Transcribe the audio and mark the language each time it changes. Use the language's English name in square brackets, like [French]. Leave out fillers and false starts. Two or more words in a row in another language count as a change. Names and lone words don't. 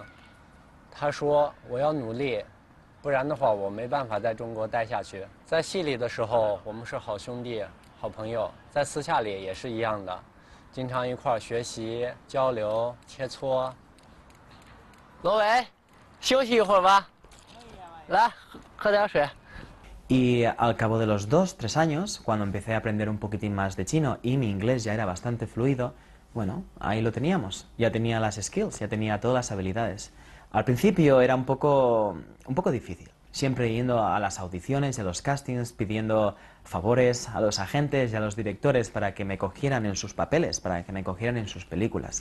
[Chinese] 他说我要努力，不然的话我没办法在中国待下去。在戏里的时候，我们是好兄弟、好朋友，在私下里也是一样的。经常一块儿学习、交流、切磋。罗伟，休息一会儿吧。来，喝点水。 [Spanish] Y al cabo de los 2, 3 años, cuando empecé a aprender un poquitín más de chino y mi inglés ya era bastante fluido, bueno, ahí lo teníamos. Ya tenía las skills, ya tenía todas las habilidades. Al principio era un poco difícil. Siempre yendo a las audiciones y a los castings, pidiendo favores a los agentes y a los directores para que me cogieran en sus papeles, para que me cogieran en sus películas.